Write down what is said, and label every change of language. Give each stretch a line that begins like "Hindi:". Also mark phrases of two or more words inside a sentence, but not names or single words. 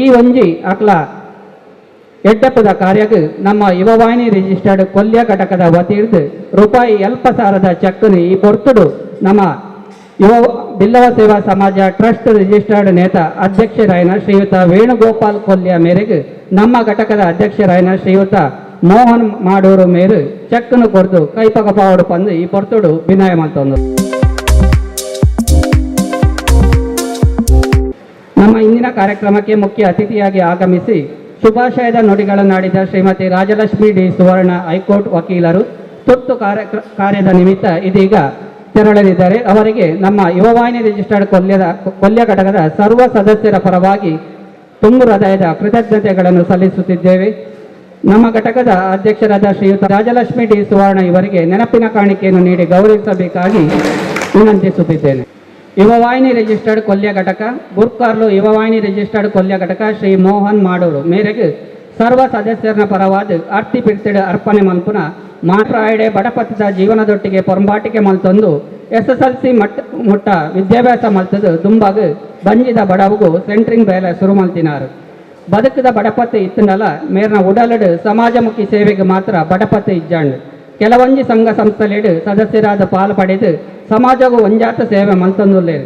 Tulu: ಒಂಜಿ ಅಕ್ಲ ಎಡ್ಡಪ್ಪದ ಕಾರ್ಯಕ್ಕೆ ನಮ್ಮ ಯುವವಾಹಿನಿ ರಿಜಿಸ್ಟರ್ಡ್ ಕೊಲ್ಯ ಘಟಕದ ವತಿರ್ದು ರೂಪಾಯಿ 70,000 ಚೆಕ್ನು ಈ ಪೊರ್ತುಡು ನಮ್ಮ ಬಿಲ್ಲವ ಸೇವಾ ಸಮಾಜ ಟ್ರಸ್ಟ್ ರಿಜಿಸ್ಟರ್ಡ್ ನೇತ ಅಧ್ಯಕ್ಷರಾಯನ ಶ್ರೀಯುತ ವೇಣುಗೋಪಾಲ್ ಕೊಲ್ಯ ಮೇರೆಗೆ ನಮ್ಮ ಘಟಕದ ಅಧ್ಯಕ್ಷರಾಯನ ಶ್ರೀಯುತ ಮೋಹನ್ ಮಾಡೂರು ಮೇರು ಚೆಕ್ನು ಕೊರ್ದು ಕೈಪಗಪಾವಡು ಪಂದು ಈ ಪೊರ್ತುಡು ಭಿನ್ನಯ ಮಂತೊಂದು
Kannada: ನಮ್ಮ ಇಂದಿನ ಕಾರ್ಯಕ್ರಮಕ್ಕೆ ಮುಖ್ಯ ಅತಿಥಿಯಾಗಿ ಆಗಮಿಸಿ ಶುಭಾಶಯದ ನುಡಿಗಳನ್ನಾಡಿದ ಶ್ರೀಮತಿ ರಾಜಲಕ್ಷ್ಮಿ ಡಿ ಸುವರ್ಣ ಹೈಕೋರ್ಟ್ ವಕೀಲರು ತುರ್ತು ಕಾರ್ಯದ ನಿಮಿತ್ತ ಇದೀಗ ತೆರಳಲಿದ್ದಾರೆ. ಅವರಿಗೆ ನಮ್ಮ ಯುವವಾಹಿನಿ ರಿಜಿಸ್ಟರ್ಡ್ ಕೊಲ್ಯ ಘಟಕದ ಸರ್ವ ಸದಸ್ಯರ ಪರವಾಗಿ ತುಂಬು ಹೃದಯದ ಕೃತಜ್ಞತೆಗಳನ್ನು ಸಲ್ಲಿಸುತ್ತಿದ್ದೇವೆ. ನಮ್ಮ ಘಟಕದ ಅಧ್ಯಕ್ಷರಾದ ಶ್ರೀಯುತ ರಾಜಲಕ್ಷ್ಮಿ ಡಿ ಸುವರ್ಣ ಇವರಿಗೆ ನೆನಪಿನ ಕಾಣಿಕೆಯನ್ನು ನೀಡಿ ಗೌರವಿಸಬೇಕಾಗಿ ವಿನಂತಿಸುತ್ತಿದ್ದೇನೆ.
Tulu: ಯುವವಾಹಿನಿ ರಿಜಿಸ್ಟರ್ಡ್ ಕೊಲ್ಯ ಘಟಕ ಗುರ್ಕಾರ್ಲು ಯುವವಾಹಿನಿ ರಿಜಿಸ್ಟರ್ಡ್ ಕೊಲ್ಯ ಘಟಕ ಶ್ರೀ ಮೋಹನ್ ಮಾಡೂರು ಮೇರೆಗೆ ಸರ್ವ ಸದಸ್ಯರ ಪರವಾದ ಆರ್ತಿ ಪಿಡ್ತಿಡ ಅರ್ಪಣೆ ಮಲ್ಪುನ ಮಾಟ್ರಾಯಡೆ ಬಡಪತ್ತದ ಜೀವನದೊಟ್ಟಿಗೆ ಪೊಂಬಾಟಿಕೆ ಮಲ್ತೊಂದು SSLC ಮುಟ್ಟ ವಿದ್ಯಾಭ್ಯಾಸ ಮಲ್ತದು ದುಂಬಾಗ ಬಂಜಿದ ಬಡವಗೂ ಸೆಂಟ್ರಿಂಗ್ ಬೇಲೆ ಶುರು ಮಲ್ತಿನಾರು ಬದುಕದ ಬಡಪತ್ತು ಇತ್ತನಲ್ಲ ಮೇರ್ನ ಉಡಲಡು ಸಮಾಜಮುಖಿ ಸೇವೆಗೆ ಮಾತ್ರ ಬಡಪತ್ತು ಇಜ್ಜಾಂಡು ಕೆಲವೊಂಜಿ ಸಂಘ ಸಂಸ್ಥೆಲೆಡು ಸದಸ್ಯರಾದ ಪಾಲು ಪಡೆದು ಸಮಾಜಗೂ ಒಂಜಾತ ಸೇವೆ ಮಲ್ತೊಂದುಲ್ಲೇರು.